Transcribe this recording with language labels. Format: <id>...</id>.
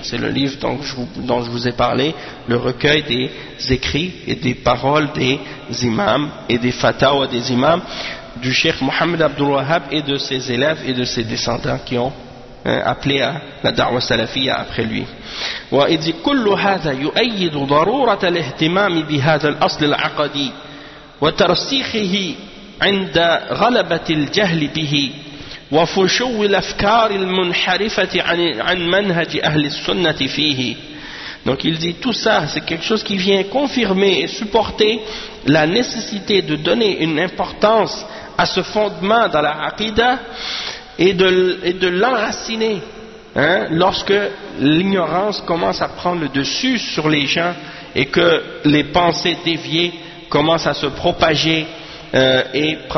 <fr>C'est le livre dont je vous ai parlé, le recueil des écrits et des paroles des imams et des fatwa des imams du Cheikh Mohamed Abdul Wahhab et de ses élèves et de ses descendants qui ont appelé à la da'wa salafia après lui. Il dit</fr> <ar>كل هذا يؤيد ضرورة الاهتمام بهذا الأصل العقدي وترسيخه عند غلبة الجهل به وفشو الأفكار المنحرفة عن منهج أهل السنة فيه.</ar> <fr>Donc il dit tout ça, c'est quelque chose qui vient confirmer et supporter la nécessité de donner une importance à ce fondement dans la aqida et de l'enraciner, hein, lorsque l'ignorance commence à prendre le dessus sur les gens et que les pensées déviées commencent à se propager et</fr>